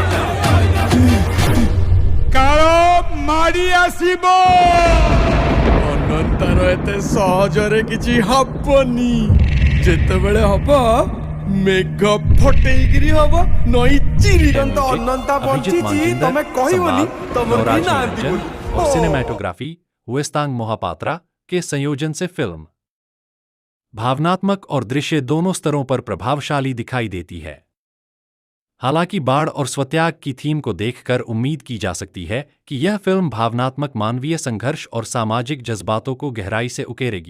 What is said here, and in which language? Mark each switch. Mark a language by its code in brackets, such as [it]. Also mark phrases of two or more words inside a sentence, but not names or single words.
[or] କାଳ ମାଡି ଆସିବ। ଅନନ୍ତାର ଏତେ ସହଜରେ କିଛି ହବନି। ଯେତେବେଳେ ହବ ମେଘ ଫଟେଇକିରି ହବ, ନଈ ଚିରିଗନ୍ତ। ଅନନ୍ତା अभिजीत ବଞ୍ଚିଛି मानजिंदर, ତମେ କହିବନି, संवाद, ତମର କେହି नवराज ନାହାନ୍ତି निरंजन ବୋଲି। [hi] और सिनेमैटोग्राफी हुएस्तांग मोहापात्रा के संयोजन से फिल्म भावनात्मक और दृश्य दोनों स्तरों पर प्रभावशाली दिखाई देती है। हालांकि बाढ़ और स्वत्याग की थीम को देखकर उम्मीद की जा सकती है कि यह फिल्म भावनात्मक मानवीय संघर्ष और सामाजिक जज्बातों को गहराई से उकेरेगी।